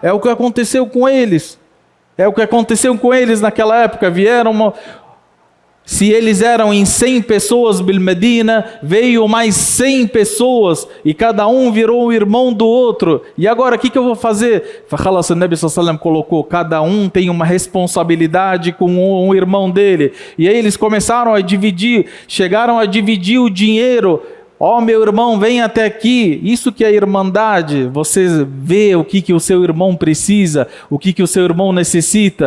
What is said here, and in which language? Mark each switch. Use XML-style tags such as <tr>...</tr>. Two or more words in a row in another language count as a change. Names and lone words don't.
<pt>É o que aconteceu com eles. Naquela época. Se eles eram em 100 pessoas, Medina, veio mais 100 pessoas, e cada um virou um irmão do outro. E agora, o que eu vou fazer? O Nabi</pt> <ar>صلى الله عليه وسلم</ar> <pt>colocou, cada um tem uma responsabilidade com um irmão dele. E aí eles começaram a dividir, chegaram a dividir o dinheiro. Meu irmão, vem até aqui. Isso que é irmandade. Você vê o que o seu irmão precisa, o que o seu irmão necessita.</pt>